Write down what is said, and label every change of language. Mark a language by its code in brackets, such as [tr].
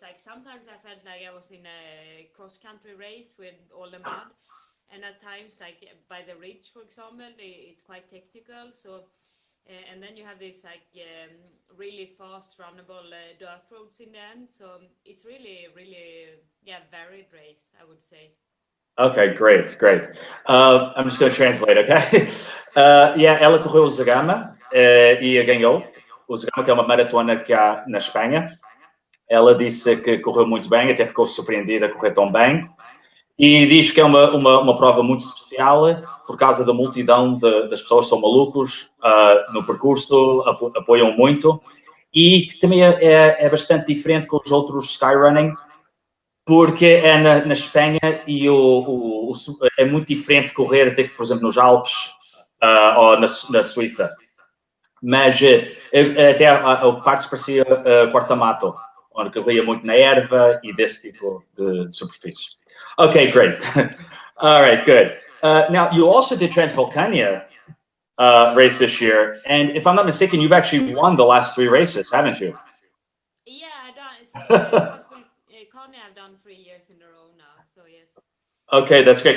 [en] Like sometimes I felt like I was in a cross country race with all the mud, and at times, like by the ridge, for example, it's quite technical. So, and then you have this like really fast runnable dirt roads in the end. So it's really, really, yeah, varied race, I would say. Okay, great, great. I'm just going to translate, okay? [pt] Yeah, ela correu o Zagama e a ganhou. O Zagama, que é uma maratona que há na Espanha. Ela disse que correu muito bem, até ficou surpreendida a correr tão bem. E diz que é uma prova muito especial por causa da multidão das pessoas que são malucos no percurso, apoiam muito. E que também é bastante diferente com os outros skyrunning, porque é na Espanha e é muito diferente correr até que, por exemplo, nos Alpes ou na Suíça. Mas até a parte parecia corta-mato, onde corria muito na erva e desse tipo de superfície. [en] Okay, great. All right, good. Now, you also did Transvulcania race this year, and if I'm not mistaken, you've actually won the last three races, haven't you? Yeah, I done Transvulcania. I've done 3 years in a row now. So yes. Okay, that's great.